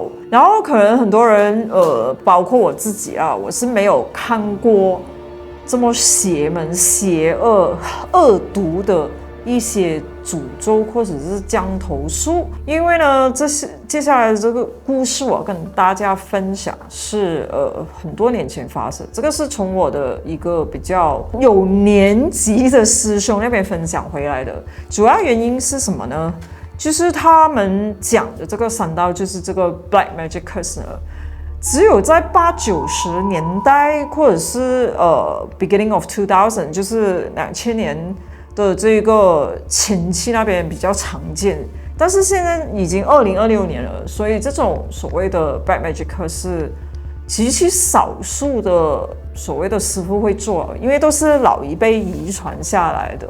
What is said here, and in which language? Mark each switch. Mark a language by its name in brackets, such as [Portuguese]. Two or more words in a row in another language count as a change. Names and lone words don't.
[Chinese] 然後可能很多人包括我自己啊，我是沒有看過這麼邪門、邪惡、惡毒的一些詛咒或者是降頭術，因為呢，這是接下來的這個故事，我要跟大家分享是很多年前發生，這個是從我的一個比較有年紀的師兄那邊分享回來的。主要原因是什麼呢？就是他們講的這個山道，就是這個 [English] Black Magic Curse [Chinese] 呢，只有在80-90年代或者是 [English] beginning of 2000， [Chinese] 就是2000年的這個前期那邊比較常見，但是現在已經2026年了，所以這種所謂的 [English] Black Magic Curse [Chinese] 是極其少數的所謂的師傅會做，因為都是老一輩遺傳下來的。